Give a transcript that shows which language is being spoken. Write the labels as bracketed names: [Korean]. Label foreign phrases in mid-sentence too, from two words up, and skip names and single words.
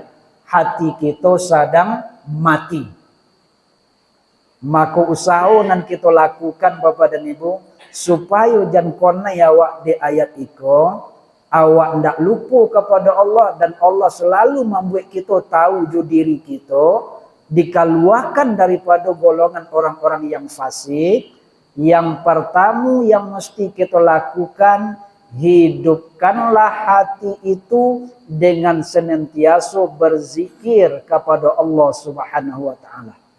[Indonesian] Hati kita sedang mati. Maka usaha nan kita lakukan Bapak dan Ibu. [Minangkabau] Supaya jangan kona awak di ayat iko. Awak ndak lupa kepada Allah. [Indonesian] Dan Allah selalu membuat kita tahu ju diri kita. Dikeluarkan daripada golongan orang-orang yang fasik. Yang pertama yang mesti kita lakukan. Hidupkanlah hati itu dengan senantiasa berzikir kepada Allah [Arabic] Subhanahu wa taala.